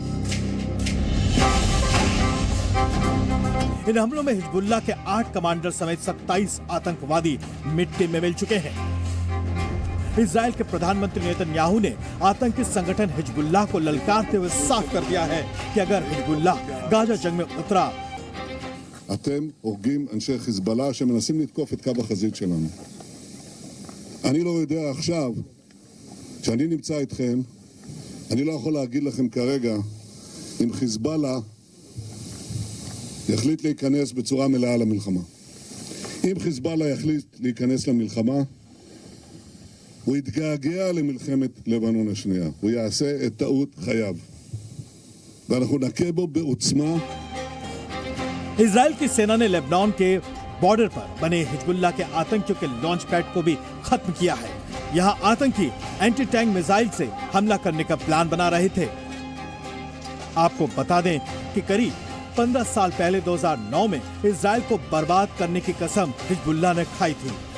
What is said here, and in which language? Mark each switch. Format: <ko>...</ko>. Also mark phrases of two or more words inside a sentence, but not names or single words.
<hi>इन हमलों में हिजबुल्लाह के 8 कमांडर समेत 27 आतंकवादी मिट्टी में मिल चुके हैं। इजराइल के प्रधानमंत्री नेतन्याहू ने आतंकी संगठन हिजबुल्लाह को ललकारते हुए साफ कर दिया है कि अगर हिजबुल्लाह गाजा जंग में उतरा,</hi> <he>אתם הורגים אנשי חיזבאללה שמנסים לתקוף את קו החזית שלנו. אני לא יודע עכשיו, כשאני נמצא איתכם, אני לא יכול להגיד לכם כרגע אם חיזבאללה יחליט להיכנס בצורה מלאה למלחמה. אם חיזבאללה יחליט להיכנס למלחמה, הוא יתגעגע למלחמת לבנון השנייה. הוא יעשה את טעות חייו. ואנחנו נכה בו בעוצמה.</he> <hi>इजराइल की सेना ने लेबनान के बॉर्डर पर बने हिजबुल्लाह के आतंकियों के</hi> <en>launch pad</en> <hi>को भी खत्म किया है। यहाँ आतंकी</hi> <en>anti tank missile</en> <hi>से हमला करने का प्लान बना रहे थे। आपको बता दें कि करीब 15 साल पहले 2009 में इजराइल को बर्बाद करने की कसम हिजबुल्लाह ने खाई थी।</hi>